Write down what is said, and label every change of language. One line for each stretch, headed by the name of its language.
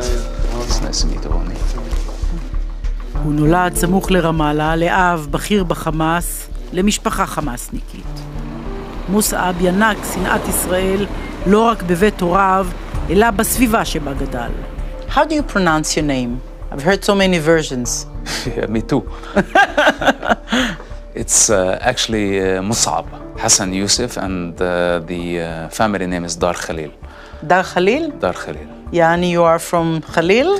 English: It's nice to meet you, Ronnie.
Hebrew: הוא נולד סמוך לרמאללה, לאב בכיר בחמאס, למשפחה חמאסניקית. מוסאב ינק שנאת ישראל לא רק בבית הוריו, אלא בסביבה שבה גדל.
English: How do you pronounce your name? I've heard so many versions. Yeah, me too. It's actually Mosab Hassan Yousef, and the family name is Dar Khalil. Dar Khalil? Dar Khalil. Yani you are from Khalil,